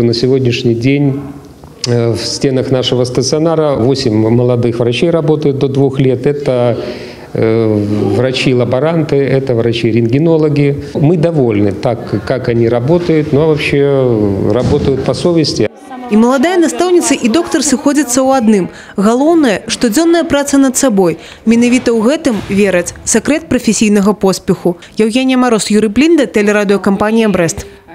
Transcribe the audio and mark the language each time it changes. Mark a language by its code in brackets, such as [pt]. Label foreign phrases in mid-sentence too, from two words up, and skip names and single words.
[ru] На сегодняшний день в стенах нашего стационара 8 молодых врачей работают до 2 лет. Это врачи-лаборанты, это врачи-рентгенологи. Мы довольны так, как они работают, но вообще работают по совести. [be] І маладая настаўніца і доктар сыходзяцца ў адным. Галоўнае – штодзённая праца над сабой. Менавіта ў гэтым вераць сакрэт прафесійнага поспеху. Яўгенія Мароз, Юрый Плінда, тэлерадыёкампанія «Брэст».